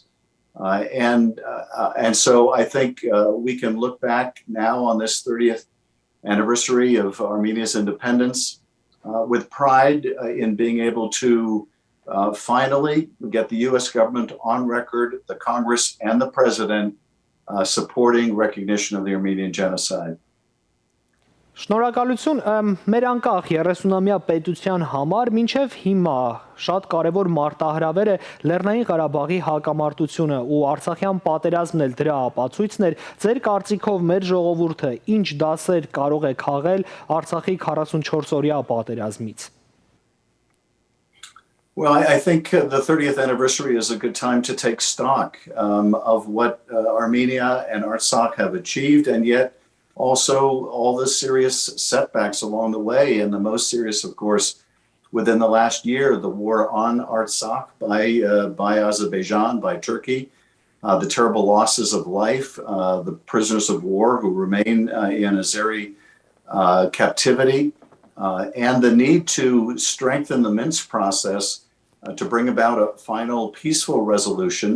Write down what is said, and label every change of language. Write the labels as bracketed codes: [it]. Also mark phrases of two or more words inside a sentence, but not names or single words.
[en] And so I think we can look back now on this 30th anniversary of Armenia's independence with pride in being able to finally get the US government on record, the Congress and the President supporting recognition of the Armenian genocide. [hy] Շնորհակալություն, մեր անկախ 30-ամյա պետության համար մինչև հիմա շատ կարևոր մարտահրավեր է Լեռնային Ղարաբաղի հակամարտությունը ու Արցախյան պատերազմն էլ դրա ապացույցն էր։ Ձեր կարծիքով մեր ժողովուրդը ինչ դասեր կարող է քաղել Արցախի 44-օրյա պատերազմից։ [en] Well, I think the 30th anniversary is a good time to take stock of what Armenia and Artsakh have achieved, and yet also all the serious setbacks along the way, and the most serious, of course, within the last year, the war on Artsakh by Azerbaijan, by Turkey, the terrible losses of life, the prisoners of war who remain in Azeri captivity, and the need to strengthen the Minsk process to bring about a final peaceful resolution.